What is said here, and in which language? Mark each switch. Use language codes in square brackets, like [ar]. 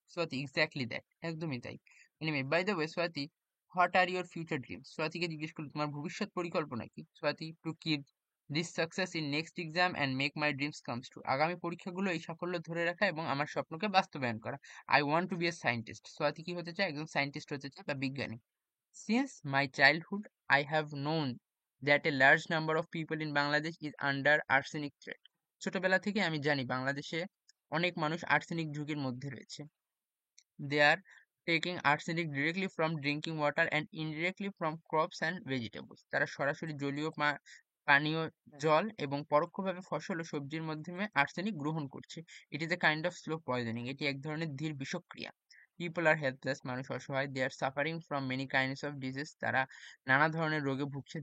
[en] Swati, exactly that, [bn] একদমই তাই। [en] এনিমে, by the way Swati, what are your future dreams? [bn] স্বাতিকে জিজ্ঞেস করলো তোমার ভবিষ্যৎ পরিকল্পনা কি? Swati, [en] to keep this success in next exam and make my dreams comes true, [bn] আগামী পরীক্ষাগুলো এই সাফল্য ধরে রাখা এবং আমার স্বপ্নকে বাস্তবায়ন করা। [en] I want to be a scientist, Swati [bn] কি হতে চায়? একজন সায়েন্টিস্ট হতে চায় বা বিজ্ঞানী। [en] Since my childhood, I have known that a large number of people in Bangladesh is under arsenic threat. [bn] ছোটবেলা থেকে আমি জানি বাংলাদেশে অনেক মানুষ আর্সেনিক ঝুঁকির মধ্যে রয়েছে। [en] They are taking arsenic directly from drinking water and indirectly from crops and vegetables. [bn] তারা সরাসরি জলীয় পানীয় জল এবং পরোক্ষভাবে ফসল ও সবজির মাধ্যমে আর্সেনিক গ্রহণ করছে। [en] it is a kind of slow poisoning, [bn] এটি এক ধরনের ধীর বিষক্রিয়া। [en] people are helpless, [bn] মানুষ অসহায়। [en] they are suffering from many kinds of disease, [bn] তারা নানা ধরনের রোগে ভুগছে।